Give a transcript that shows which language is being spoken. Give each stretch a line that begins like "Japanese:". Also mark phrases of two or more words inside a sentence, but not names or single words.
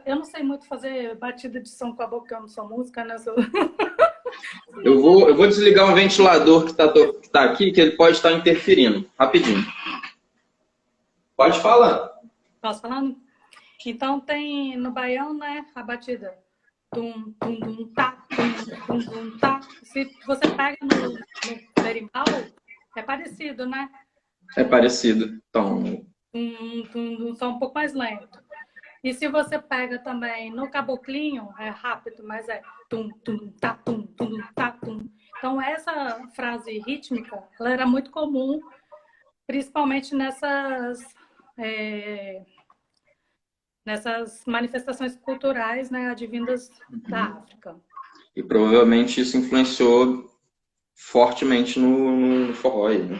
Portuguese: Eu não sei muito fazer batida de som com a boca, porque eu não sou música, né? Eu vou desligar um ventilador que tá aqui, que ele pode estar interferindo. Rapidinho. Pode falar. Posso falando? Então tem no baião, né, a batida. Tum, tum, tum, tá, tum, tum, tum, tá. Se você pega no berimbau, é parecido, né? É parecido. Então... Só um pouco mais lento. E se você pega também no caboclinho, é rápido, mas é tum, tum, tá, tum, tá, tum. Então, essa frase rítmica, ela era muito comum, principalmente nessas manifestações culturais, né, advindas da África. E provavelmente isso influenciou fortemente no forró, né?